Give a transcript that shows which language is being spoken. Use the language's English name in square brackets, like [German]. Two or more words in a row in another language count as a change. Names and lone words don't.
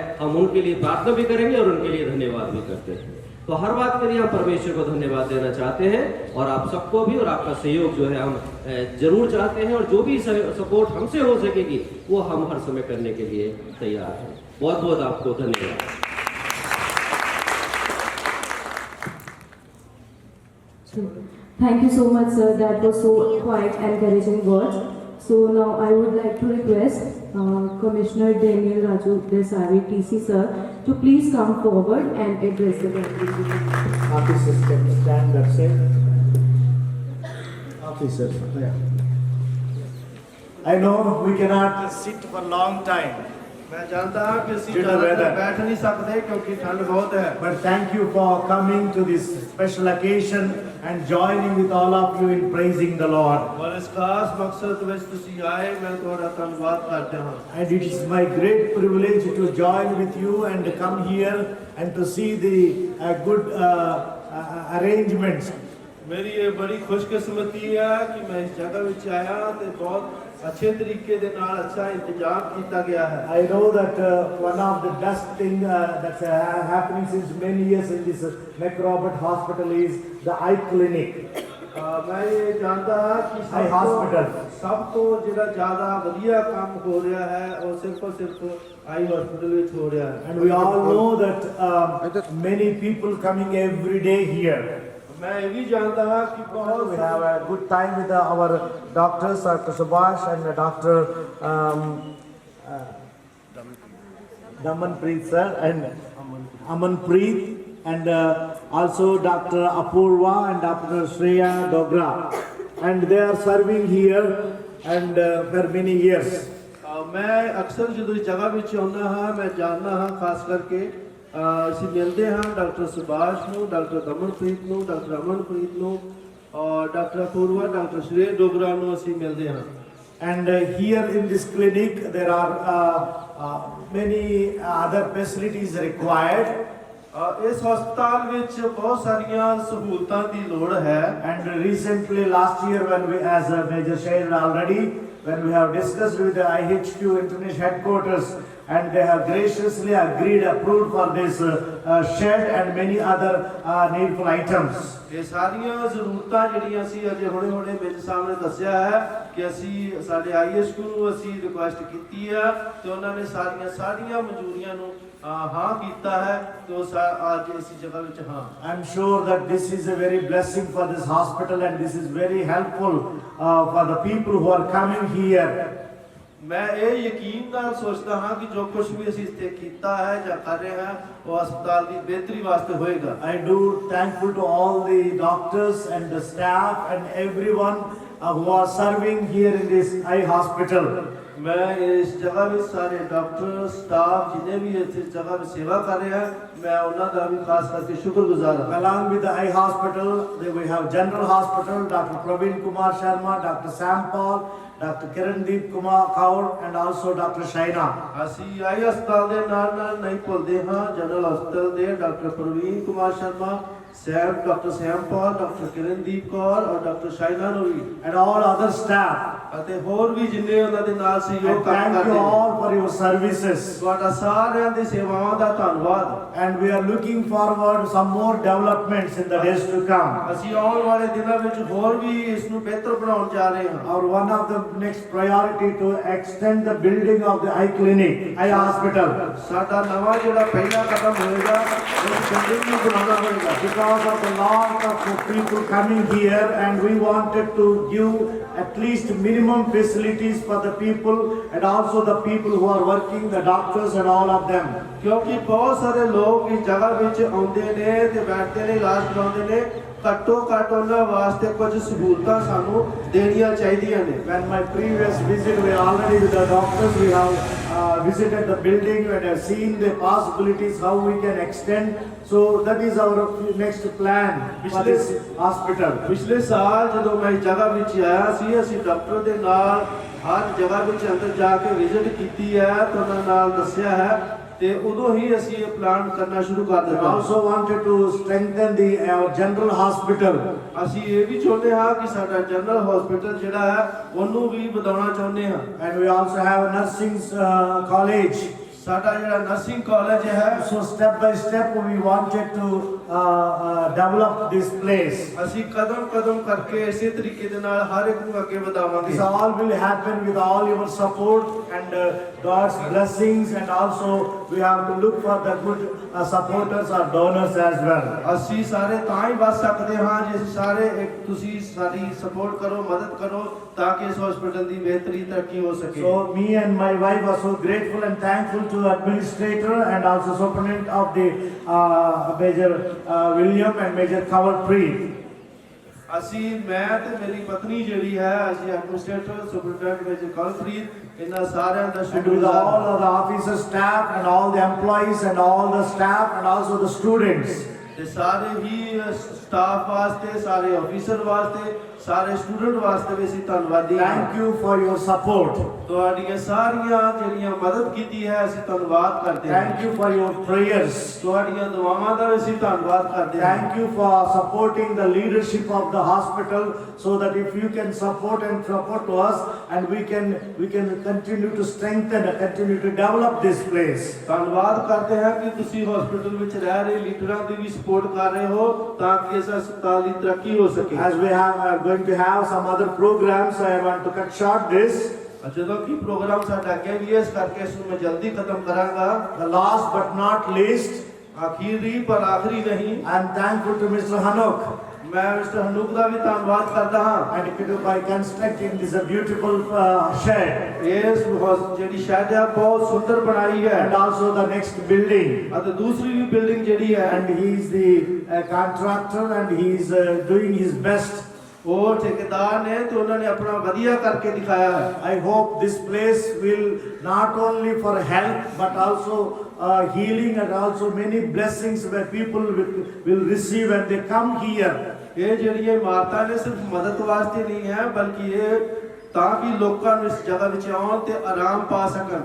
[Hindi] हम उनके लिए प्रार्थना भी करेंगे और उनके लिए धन्यवाद भी करते हैं। तो हर बात के लिए हम परमेश्वर को धन्यवाद देना चाहते हैं और आप सबको भी, और आपका सहयोग जो है हम जरूर चाहते हैं। और जो भी सपोर्ट हमसे हो सकेगी वो हम हर समय करने के लिए तैयार हैं। बहुत बहुत आपको धन्यवाद। [English] Thank you so much, sir. That was so quite encouraging words. So now I would like to request Commissioner Daniel Raju Desari, TC sir, to please come forward and address the congregation. Officers can stand, that's it. Officers, yeah. I know we cannot sit for a long time. [Hindi] मैं जानता हूँ कि [English] Due to weather. [Hindi] बैठ नहीं सकते क्योंकि ठंड बहुत है। [English] But thank you for coming to this special occasion and joining with all of you in praising the Lord. [Hindi] और इस खास मकसद में तुसी आए, मैं थोड़ा धन्यवाद करता हूँ। [English] And it is my great privilege to join with you and come here and to see the good arrangements. [Hindi] मेरी ये बड़ी खुशकिस्मती है कि मैं इस जगह में आया तो बहुत अच्छे तरीके [Punjabi] ਦੇ ਨਾਲ [Hindi] अच्छा इंतजाम किया गया है। [English] I know that one of the best thing that's happening since many years in this McRobert Hospital is the eye clinic. [Hindi] मैं ये जानता हाँ कि [English] Eye hospital. [Hindi] सब [Punjabi] ਤੋਂ ਜਿਹੜਾ ਜ਼ਿਆਦਾ ਵਧੀਆ [Hindi] काम हो रहा है और सिर्फ [English] eye hospital [Hindi] में हो रहा है। [English] And we all know that many people coming every day here. [Hindi] मैं ये भी जानता हाँ कि बहुत [English] We have a good time with our doctors, Dr. Subhash and Dr. Damanpreet sir and Amanpreet and also Dr. Apurva and Dr. Shreya Dogra, and they are serving here and for many years. [Punjabi] ਮੈਂ ਅਕਸਰ ਜੋ ਇਸ ਜਗ੍ਹਾ ਵਿੱਚ ਆਉਂਦਾ ਹਾਂ ਮੈਂ ਜਾਣਨਾ ਹਾਂ ਖਾਸ ਕਰਕੇ ਅਸੀਂ ਮਿਲਦੇ ਹਾਂ ਡਾਕਟਰ ਸੁਭਾਸ਼ ਨੂੰ, ਡਾਕਟਰ ਦਮਨਪ੍ਰੀਤ ਨੂੰ, ਡਾਕਟਰ ਅਮਨਪ੍ਰੀਤ ਨੂੰ ਔਰ ਡਾਕਟਰ ਅਪੂਰਵਾ, ਡਾਕਟਰ ਸ਼੍ਰੀ ਡੋਗਰਾ ਨੂੰ ਅਸੀਂ ਮਿਲਦੇ ਹਾਂ। [English] And here in this clinic there are many other facilities required. [Punjabi] ਇਸ ਹਸਪਤਾਲ ਵਿੱਚ ਬਹੁਤ ਸਾਰੀਆਂ ਸਹੂਲਤਾਂ ਦੀ ਲੋੜ ਹੈ। [English] And recently last year when we, as Major shared already, when we have discussed with the IHQ International headquarters, and they have graciously agreed, approved for this shed and many other needful items. [Punjabi] ਇਹ ਸਾਰੀਆਂ ਜ਼ਰੂਰਤਾਂ ਜਿਹੜੀਆਂ ਅਸੀਂ ਅਜੇ ਹੁਣੇ ਮੇਰੇ ਸਾਹਮਣੇ ਦੱਸਿਆ ਹੈ ਕਿ ਅਸੀਂ ਸਾਡੇ IHQ ਨੂੰ ਅਸੀਂ ਰਿਕੁਐਸਟ ਕੀਤੀ ਹੈ ਤੇ ਉਹਨਾਂ ਨੇ ਸਾਰੀਆਂ ਮਨਜ਼ੂਰੀਆਂ ਨੂੰ ਹਾਂ ਕੀਤਾ ਹੈ ਤੇ ਉਹ ਅੱਜ ਇਸ ਜਗ੍ਹਾ ਵਿੱਚ ਹਾਂ। [English] I'm sure that this is a very blessing for this hospital and this is very helpful for the people who are coming here. [Punjabi] ਮੈਂ ਇਹ ਯਕੀਨ ਨਾਲ ਸੋਚਦਾ ਹਾਂ ਕਿ ਜੋ ਕੁਝ ਵੀ ਅਸੀਂ ਇੱਥੇ ਕੀਤਾ ਹੈ ਜਾਂ ਕਰ ਰਹੇ ਹਾਂ ਉਹ ਹਸਪਤਾਲ ਦੀ ਬਿਹਤਰੀ ਵਾਸਤੇ ਹੋਏਗਾ। [English] I do thankful to all the doctors and the staff and everyone who are serving here in this eye hospital. [Hindi] मैं इस जगह में सारे [English] doctor staff [Hindi] जिन्हें भी इस जगह में सेवा कर रहे हैं मैं उन्होंने का भी खास करके शुक्रगुजार हूं। [English] Along with the eye hospital, we have general hospital, Dr. Praveen Kumar Sharma, Dr. Sam Paul, Dr. Kirandeep Kumar Kaur and also Dr. Shaina. [Punjabi] ਅਸੀਂ ਆਈ ਹਸਪਤਾਲ ਦੇ ਨਾਲ ਨਹੀਂ ਭੁੱਲਦੇ ਹਾਂ ਜਨਰਲ ਹਸਪਤਾਲ ਦੇ ਡਾਕਟਰ ਪ੍ਰਵੀਨ ਕੁਮਾਰ ਸ਼ਰਮਾ, ਡਾਕਟਰ ਸੈਮ ਪਾਲ, ਡਾਕਟਰ ਕਿਰਨਦੀਪ ਕੌਰ ਔਰ ਡਾਕਟਰ ਸ਼ਾਇਨਾ ਨੂੰ ਵੀ [English] And all other staff. [Punjabi] ਅਤੇ ਹੋਰ ਵੀ ਜਿੰਨੇ ਉਹਨਾਂ ਦੇ ਨਾਲ ਸਹਿਯੋਗ [English] And [Punjabi] ਕੰਮ [English] thank [Punjabi] ਕਰਦੇ [English] you [Punjabi] ਨੇ [English] all for your services. [Punjabi] ਤੁਹਾਡਾ ਸਾਰਿਆਂ ਦੀ ਸੇਵਾਵਾਂ ਦਾ ਧੰਨਵਾਦ। [English] And we are looking forward to some more developments in the days to come. [Punjabi] ਅਸੀਂ ਆਉਣ ਵਾਲੇ ਦਿਨਾਂ ਵਿੱਚ ਹੋਰ ਵੀ ਇਸ ਨੂੰ ਬਿਹਤਰ ਬਣਾਉਣ ਜਾ ਰਹੇ ਹਾਂ। [English] Our one of the next priority to extend the building of the eye clinic, eye hospital. [Punjabi] ਸਾਡਾ ਨਵਾਂ ਜਿਹੜਾ ਪਹਿਲਾ ਕਦਮ ਹੋਏਗਾ ਉਹ ਬਿਲਡਿੰਗ ਨੂੰ ਬਣਾਉਣਾ ਹੋਏਗਾ। [English] Because of the lot of people coming here and we wanted to give at least minimum facilities for the people and also the people who are working, the doctors and all of them. [Punjabi] ਕਿਉਂਕਿ ਬਹੁਤ ਸਾਰੇ ਲੋਕ ਇਸ ਜਗ੍ਹਾ ਵਿੱਚ ਆਉਂਦੇ ਨੇ ਤੇ ਬੈਠਦੇ ਨੇ ਇਲਾਜ ਕਰਾਉਂਦੇ ਨੇ ਘੱਟੋ ਘੱਟ ਉਹਨਾਂ ਵਾਸਤੇ ਕੁਝ ਸਹੂਲਤਾਂ ਸਾਨੂੰ ਦੇਣੀਆਂ ਚਾਹੀਦੀਆਂ ਨੇ। [English] When my previous visit, we already with the doctors, we have visited the building and have seen the possibilities how we can extend. So that is our next plan for this hospital. [Punjabi] ਪਿਛਲੇ ਸਾਲ ਜਦੋਂ ਮੈਂ ਇਸ ਜਗ੍ਹਾ ਵਿੱਚ ਆਇਆ ਸੀ ਅਸੀਂ ਡਾਕਟਰ ਦੇ ਨਾਲ ਹਰ ਜਗ੍ਹਾ ਵਿੱਚ ਅੰਦਰ ਜਾ ਕੇ ਵਿਜ਼ਿਟ ਕੀਤੀ ਹੈ ਤੇ ਉਹਨਾਂ ਨਾਲ ਦੱਸਿਆ ਹੈ ਤੇ ਉਦੋਂ ਹੀ ਅਸੀਂ ਇਹ ਪਲਾਨ ਕਰਨਾ ਸ਼ੁਰੂ ਕਰ [English] We [Punjabi] ਦਿੱਤਾ। [English] also wanted to strengthen our general hospital. [Punjabi] ਅਸੀਂ ਇਹ ਵੀ ਚਾਹੁੰਦੇ ਹਾਂ ਕਿ ਸਾਡਾ ਜਨਰਲ ਹਸਪੀਟਲ ਜਿਹੜਾ ਹੈ ਉਹਨੂੰ ਵੀ ਵਧਾਉਣਾ ਚਾਹੁੰਦੇ ਹਾਂ। [English] And we also have a nursing college. [Punjabi] ਸਾਡਾ ਜਿਹੜਾ ਨਰਸਿੰਗ ਕਾਲਜ ਹੈ [English] So step by step we wanted to develop this place. [Punjabi] ਅਸੀਂ ਕਦਮ ਕਰਕੇ ਇਸੇ ਤਰੀਕੇ ਦੇ ਨਾਲ ਹਰ ਇੱਕ ਨੂੰ ਅੱਗੇ ਵਧਾਵਾਂਗੇ। [English] This all will happen with all your support and God's blessings, and also we have to look for the good supporters or donors as well. [Punjabi] ਅਸੀਂ ਸਾਰੇ ਤਾਂ ਹੀ ਵੱਧ ਸਕਦੇ ਹਾਂ ਜੇ ਅਸੀਂ ਸਾਰੇ ਇੱਕ ਤੁਸੀਂ ਸਾਡੀ ਸਪੋਰਟ ਕਰੋ, ਮਦਦ ਕਰੋ ਤਾਂ ਕਿ ਇਸ ਹਸਪੀਟਲ ਦੀ ਬਿਹਤਰੀ ਤਰੱਕੀ ਹੋ ਸਕੇ। [English] So me and my wife are so grateful and thankful to administrator and also superintendent of the Major William and Major Kavalpreet. [Punjabi] ਅਸੀਂ ਮੈਂ ਤੇ ਮੇਰੀ ਪਤਨੀ ਜਿਹੜੀ ਹੈ ਅਸੀਂ [English] administrator superintendent [Punjabi] ਮੇਜਰ ਕਲਪ੍ਰੀਤ ਇਹਨਾਂ ਸਾਰਿਆਂ ਦਾ [English] And with [Punjabi] ਸ਼ੁਕਰਗੁਜ਼ਾਰ [English] all of the officer staff and all the employees and all the staff and also the students. [Punjabi] ਤੇ ਸਾਰੇ ਹੀ ਸਟਾਫ ਵਾਸਤੇ ਸਾਰੇ ਆਫੀਸਰ ਵਾਸਤੇ ਸਾਰੇ ਸਟੂਡੈਂਟ ਵਾਸਤੇ ਵੀ ਅਸੀਂ ਧੰਨਵਾਦੀ ਹਾਂ। [English] Thank you for your support. [Punjabi] ਤੁਹਾਡੀਆਂ ਸਾਰੀਆਂ ਜਿਹੜੀਆਂ ਮਦਦ ਕੀਤੀ ਹੈ ਅਸੀਂ ਧੰਨਵਾਦ ਕਰਦੇ ਹਾਂ। [English] Thank you for your prayers. [Punjabi] ਤੁਹਾਡੀਆਂ ਦੁਆਵਾਂ ਦਾ ਵੀ ਅਸੀਂ ਧੰਨਵਾਦ ਕਰਦੇ ਹਾਂ। [English] Thank you for supporting the leadership of the hospital, so that if you can support to us, and we can continue to strengthen and continue to develop this place. [Punjabi] ਧੰਨਵਾਦ ਕਰਦੇ ਹਾਂ ਕਿ ਤੁਸੀਂ ਹਸਪੀਟਲ ਵਿੱਚ ਰਹਿ ਰਹੇ ਲੀਡਰਾਂ ਦੀ ਵੀ ਸਪੋਰਟ ਕਰ ਰਹੇ ਹੋ ਤਾਂ ਕਿ ਇਸ ਹਸਪਤਾਲ ਦੀ ਤਰੱਕੀ ਹੋ ਸਕੇ। [English] As we are going to have some other programs, I want to cut short this. [Punjabi] ਜਦੋਂ ਕਿ ਪ੍ਰੋਗਰਾਮ ਸਾਡਾ ਅੱਗੇ ਵੀ ਹੈ, ਇਸ ਕਰਕੇ ਇਸ ਨੂੰ ਮੈਂ ਜਲਦੀ ਖਤਮ ਕਰਾਂਗਾ। [English] The last but not least, [Punjabi] ਆਖਰੀ ਪਰ ਆਖਰੀ ਨਹੀਂ, [English] I am thankful to Mr. Hanok. [Punjabi] ਮੈਂ ਮਿਸਟਰ ਹਨੂਕ ਦਾ ਵੀ ਧੰਨਵਾਦ ਕਰਦਾ ਹਾਂ। [English] And by constructing this a beautiful shed, [Punjabi] ਇਸ ਜਿਹੜੀ ਸ਼ੈਡ ਹੈ ਬਹੁਤ ਸੁੰਦਰ ਬਣਾਈ ਹੈ, [English] and also the next building. [Punjabi] ਅਤੇ ਦੂਸਰੀ ਵੀ ਬਿਲਡਿੰਗ ਜਿਹੜੀ ਹੈ, [English] And he is the contractor, and he is doing his best. [Punjabi] ਉਹ ਠੇਕੇਦਾਰ ਨੇ ਤੇ ਉਹਨਾਂ ਨੇ ਆਪਣਾ ਵਧੀਆ ਕਰਕੇ ਦਿਖਾਇਆ ਹੈ। [English] I hope this place will not only for help, but also healing, and also many blessings where people will receive when they come here. [Punjabi] ਇਹ ਜਿਹੜੀਆਂ ਇਮਾਰਤਾਂ ਨੇ ਸਿਰਫ ਮਦਦ ਵਾਸਤੇ ਨਹੀਂ ਹੈ, ਬਲਕਿ ਇਹ ਤਾਂ ਕਿ ਲੋਕਾਂ ਨੂੰ ਇਸ ਜਗ੍ਹਾ ਵਿੱਚ ਆਉਣ ਤੇ ਆਰਾਮ ਪਾ ਸਕਣ।